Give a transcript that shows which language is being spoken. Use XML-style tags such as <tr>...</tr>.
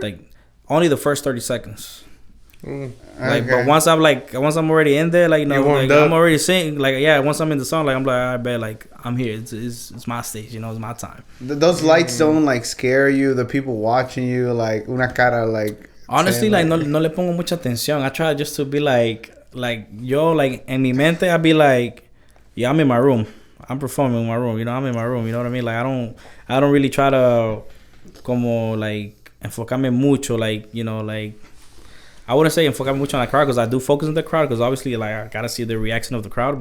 <en>like only the first 30 seconds. Like, Okay. but once I'm already in there, like you know, like, I'm already singing, like yeah. Once I'm in the song, like I'm like, I bet like I'm here. It's my stage, you know, it's my time. Those lights don't like scare you. The people watching you, like</en> <es>una cara,</es> <en>like Honestly,</en> <es>like no le pongo mucha atención.</es> <en>I try just to be like yo, like</en> <es>en mi mente,</es> <en>I be like, yeah, I'm in my room. I'm performing in my room. You know, I'm in my room. You know what I mean? Like I don't really try to como like</en> <es>enfocarme mucho.</es> <en>Like you know, like I wouldn't say</en> <es>enfocarme mucho</es> <en>on the crowd because I do focus on the crowd because obviously like I gotta see the reaction of the crowd.</en>